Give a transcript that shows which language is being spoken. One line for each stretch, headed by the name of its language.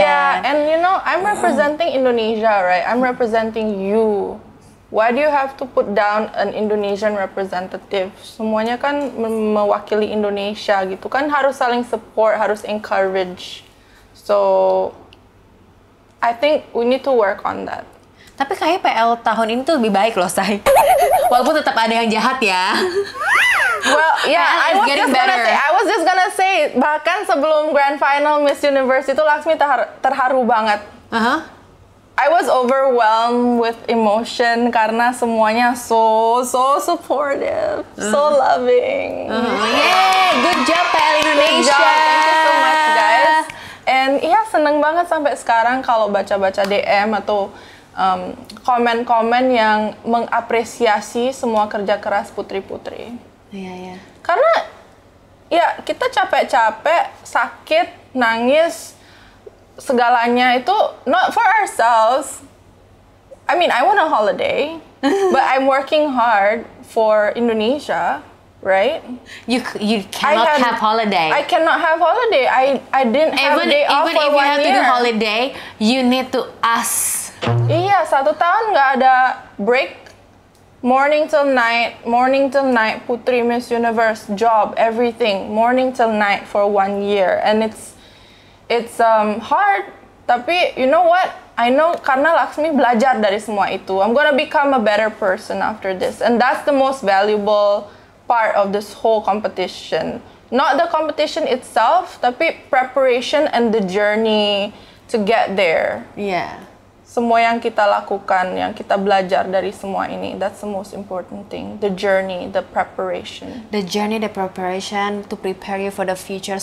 English: Yeah, and you know, I'm representing Indonesia, right? I'm representing you. Why do you have to put down an Indonesian representative?
Indonesian: Semuanya kan mewakili Indonesia gitu kan, harus saling support, harus encourage.
English: So, I think we need to work on that.
Indonesian: Tapi kayak PL tahun ini tuh lebih baik loh, Say. Walaupun tetap ada yang jahat ya.
English: Well, yeah, I was just gonna say,
Indonesian: bahkan sebelum Grand Final Miss Universe itu Laksmi terharu banget.
English: I was overwhelmed with emotion
Indonesian: karena
English: semuanya so supportive, so loving. Yay, good job PL Indonesia. Good job, thank you so much guys.
Indonesian: And iya, seneng banget sampai sekarang kalau baca-baca DM atau komen-komen yang mengapresiasi semua kerja keras putri-putri. Iya. Karena ya kita capek-capek, sakit, nangis, segalanya itu
English: not for ourselves. I mean, I want a holiday, but I'm working hard for Indonesia, right? You cannot have holiday. I cannot have holiday. I didn't have day off for 1 year. Even if you have to do holiday, you need to ask.
Indonesian: Iya, 1 tahun nggak ada break.
English: Morning till night, Putri Miss Universe, job, everything. Morning till night for 1 year, and it's hard,
Indonesian: tapi
English: you know what? I know
Indonesian: karena Laksmi belajar dari semua itu.
English: I'm gonna become a better person after this, and that's the most valuable part of this whole competition. Not the competition itself,
Indonesian: tapi
English: preparation and the journey to get there. Yeah.
Indonesian: semua yang kita lakukan, yang kita belajar dari semua ini,
English: that's the most important thing. The journey, the preparation. The journey, the preparation to prepare you for the future.